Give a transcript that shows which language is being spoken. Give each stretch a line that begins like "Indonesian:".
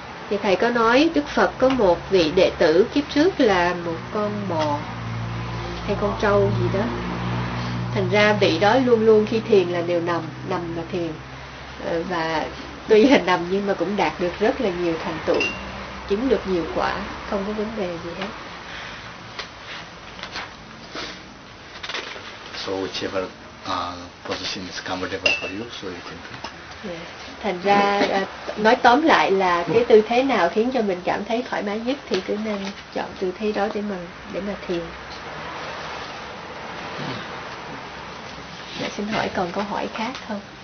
Vietnamese: Thì thầy có nói Đức Phật có một vị đệ tử kiếp trước là một con bò hay con trâu gì đó. Thành ra vị đó luôn luôn khi thiền là đều nằm mà thiền. Và tuy là nằm nhưng mà cũng đạt được rất là nhiều thành tựu, chứng được nhiều quả, không có vấn đề gì hết.
English: So whichever position is comfortable for you, so you can do.
Vietnamese: Thành ra nói tóm lại là cái tư thế nào khiến cho mình cảm thấy thoải mái nhất thì cứ nên chọn tư thế đó để mà thiền. Dạ, xin hỏi còn câu hỏi khác không?